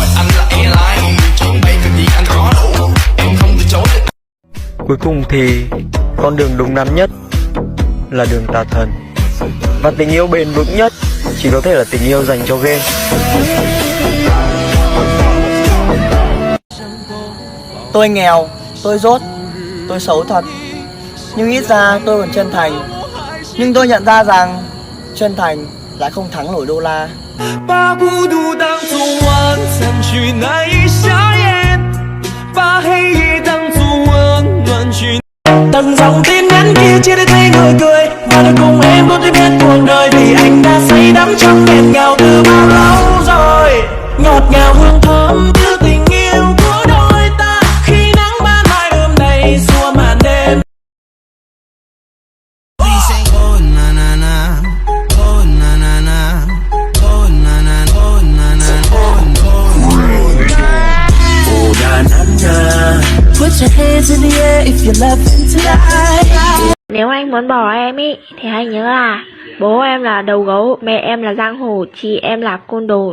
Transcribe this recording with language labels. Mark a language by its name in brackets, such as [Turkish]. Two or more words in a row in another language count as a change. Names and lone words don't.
[Vietnamese] Cuối cùng thì con đường đúng đắn nhất là đường tà thần, và tình yêu bền vững nhất chỉ có thể là tình yêu dành cho game. Tôi nghèo, tôi dốt, tôi xấu thật, nhưng ít ra tôi còn chân thành. Nhưng tôi nhận ra rằng chân thành lại không thắng nổi đô la. [Chinese] 把孤独当作晚餐，去难以下咽；把黑夜当作温暖， [Vietnamese] 去。Từng dòng tin nhắn kia chia để thấy người cười và được cùng em có thể biết cuộc đời, vì anh đã say đắm trong nghẹn ngào từ bao lâu rồi. Ngọt ngào hương thơm như tình yêu của đôi ta, khi nắng ban mai ươm đầy xua màn đêm. [English] Put your hands in the air if you love him tonight. [Vietnamese] Nếu anh muốn bỏ em ý thì hãy nhớ là bố em là đầu gấu, mẹ em là giang hồ, chị em là côn đồ.